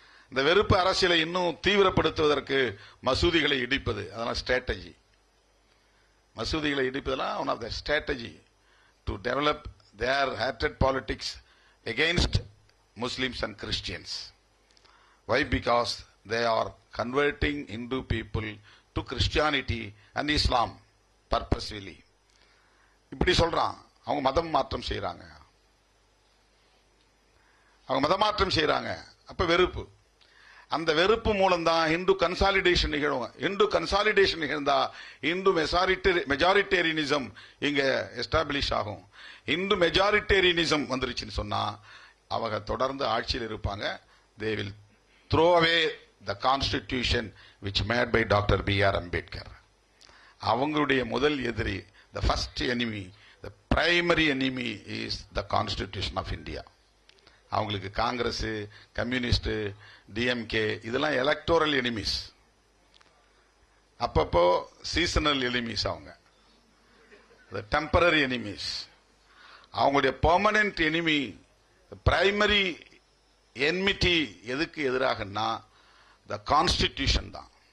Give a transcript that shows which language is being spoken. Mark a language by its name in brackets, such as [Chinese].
[Tamil] இந்த வெறுப்பு அரசியலை இன்னும் தீவிரப்படுத்துவதற்கு மசூதிகளை இடிப்பது, அதெல்லாம் strategy. மசூதிகளை இடிப்பதெல்லாம் [English] One of the strategy to develop their hatred politics against Muslims and Christians. Why? Because they are converting Hindu people to Christianity and Islam purposefully. [Tamil] இப்படி சொல்றான். அவங்க மதம் மாற்றம் செய்யறாங்க, அவங்க மதமாற்றம் செய்யறாங்க. அப்ப வெறுப்பு. அந்த வெறுப்பு மூலம்தான் இந்து கன்சாலிடேஷன் நிகழும். இந்து கன்சாலிடேஷன் நிகழ்ந்தா இந்து மெஜாரிட்டேரியனிசம் இங்க எஸ்டாப்ளிஷ் ஆகும். இந்து மெஜாரிட்டேரியனிசம் வந்துருச்சுன்னு சொன்னா அவங்க தொடர்ந்து ஆட்சியில் இருப்பாங்க. [English] they will throw away the constitution which made by Dr. B.R. Ambedkar. [Tamil] அவங்களுடைய முதல் எதிரி, [English] the first enemy, the primary enemy is the Constitution of India. [Tamil] அவங்களுக்கு காங்கிரஸ், கம்யூனிஸ்ட், டிஎம்கே இதெல்லாம் எலக்டோரல் எனிமீஸ், அப்பப்போ சீசனல் எனிமீஸ். அவங்க டெம்பரரி எனிமீஸ். அவங்களுடைய permanent enemy, primary enmity எதுக்கு எதிராகனா த constitution தான்.